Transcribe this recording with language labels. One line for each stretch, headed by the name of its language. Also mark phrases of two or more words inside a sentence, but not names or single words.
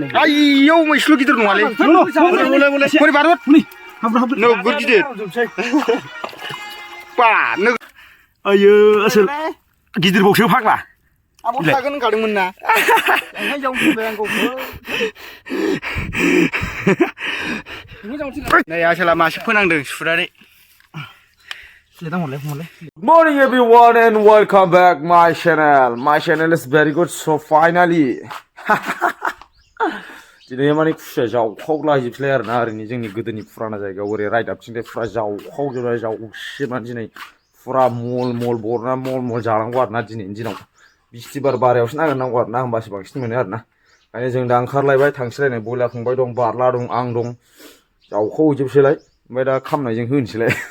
Bodo: आयौ मैसुल गिदिर नङालै बोरै बारबोद नोगोर गिदिर बा आयो असोल गिदिरबावसो फाग्ला आबो थागोन होनखादोंमोन ना ओंखायनो जावनो थिनबाय आंखौ नै आसोला मासे फोनांदों सुनानै
English: Good morning everyone and welcome back my channel. My channel is very good so finally.
Bodo: Today माने खुसिया जावखावलाजोबसैलाय आरोना ओरैनो जोंनि गोदोनि फुराना जायगायाव ओरै रायदाबथिंजाय फुरा जावखावजोबबाय जावसिबनानै दिनै फुरा मल बरना मल जानांगौ आरोना दिनैनि दिनाव बिस्थिबार बारायावसो नागिरनांगौ आरोना होमबासो बांसिन मोनो आरोना ओंखायनो जों दा ओंखारलायबाय थांसैलायनाय बयला फंबाय दं बारला दं आं दं जावखावहैजोबसैलाय ओमफ्राय दा खामनायजों होनोसैलाय